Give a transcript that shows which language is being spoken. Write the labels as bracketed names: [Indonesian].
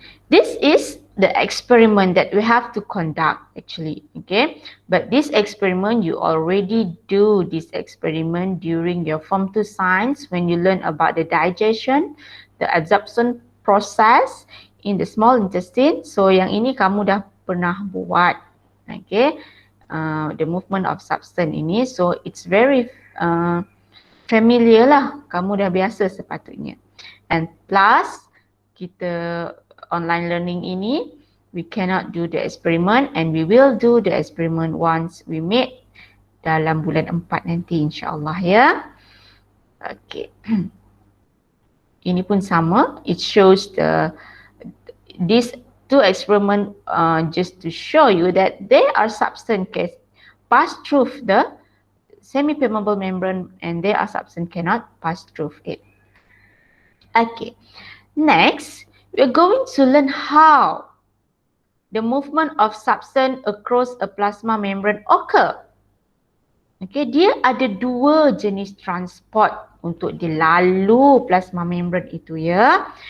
[English] This is the experiment that we have to conduct actually. Okay. But this experiment, you already do this experiment during your Form 2 science when you learn about the digestion, the absorption process in the small intestine. [Malay] So yang ini kamu dah pernah buat. [English] Okay. The movement of substance ini. So it's very familiar lah. [Malay] Kamu dah biasa sepatutnya. [English] And plus [Malay] kita online learning ini, [English] we cannot do the experiment and we will do the experiment once we meet [Malay] dalam bulan 4 nanti insyaAllah ya. Okay. Ini pun sama. [English] It shows these two experiment just to show you that there are substance can pass through the semi-permeable membrane and there are substance cannot pass through it. Okay. Next, we are going to learn how the movement of substance across a plasma membrane occur. [Malay] Okay, dia ada dua jenis transport untuk dilalu plasma membrane itu ya.